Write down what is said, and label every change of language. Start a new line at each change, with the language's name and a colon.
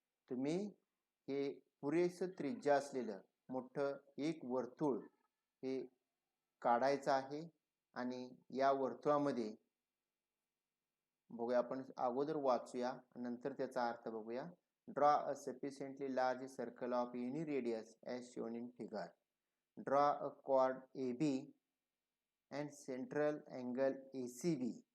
Marathi: तुम्ही हे पुरेसं त्रिज्या असलेलं मोठं एक वर्तुळ हे काढायचं आहे आणि या वर्तुळामध्ये बघूया आपण अगोदर वाचूया नंतर त्याचा अर्थ बघूया.
English: Draw a sufficiently large circle of any radius as shown in figure. Draw a chord AB and central angle ACB.